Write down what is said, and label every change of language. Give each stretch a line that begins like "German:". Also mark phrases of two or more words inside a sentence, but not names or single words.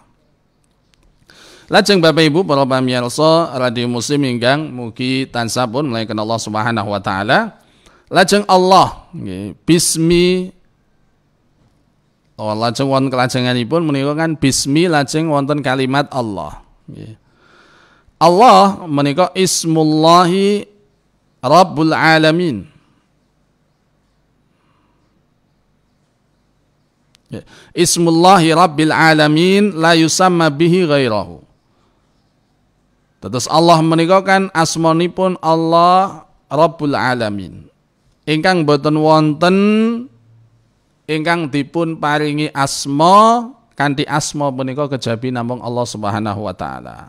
Javanese: Lajeng Bapak Ibu para pamirsa radio Muslim ingkang mugi tansah pun melayakan
Arabic: الله سبحانه وتعالى.
Javanese: Lajeng Allah nggih bismi lajeng wonten kelajenganipun menika kan bismi lajeng wonten kalimat Allah nggih.
Arabic: Allah menika اسم الله رب العالمين. اسم الله رب العالمين لا يسمى به غيره.
Javanese: Terus Allah menika kan asmanipun Allah
Arabic: رب العالمين.
Javanese: Ingkang boten wonten ingkang dipun paringi asma kanthi asma menika kejabi namung
Arabic: الله سبحانه وتعالى.